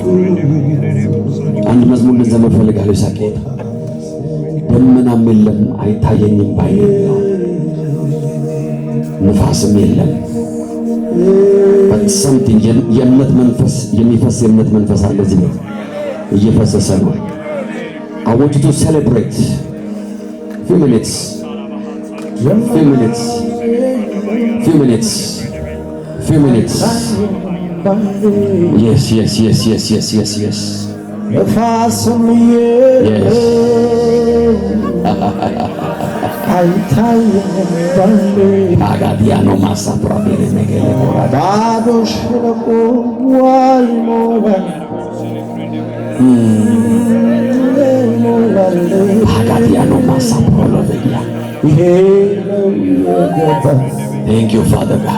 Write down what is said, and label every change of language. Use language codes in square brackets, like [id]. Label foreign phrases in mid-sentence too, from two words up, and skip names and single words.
[am] አንድ መዝሙር ልንዘምር እፈልጋለሁ። ይሳቄ ደመናም የለም አይታየኝም ባይኔ፣ ንፋስም የለም በሰምቲንግ የእምነት መንፈስ የሚፈስ የእምነት መንፈስ አለ እዚህ ቤት እየፈሰሰ ነው። [en] I want you to celebrate. Few minutes. Few minutes. Few minutes. Few minutes. Yes, yes, yes, yes, yes, yes, yes. Yes. Agadiano masa probele megele morada. Agadiano masa probele. Thank you, Father God.